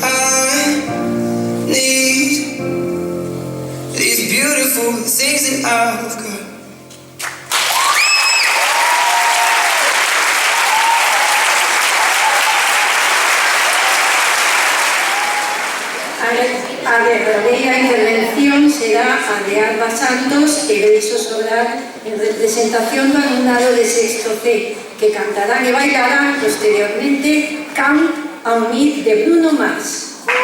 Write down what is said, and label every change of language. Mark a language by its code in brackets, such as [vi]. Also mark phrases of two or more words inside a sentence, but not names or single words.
[en] I need these beautiful things that I've got. [gl] A verdadeira intervención será a de Alba Santos e Beiso Solar en representación do alumnado de sexto C, que cantarán e bailarán posteriormente Come on Me de Bruno Mars.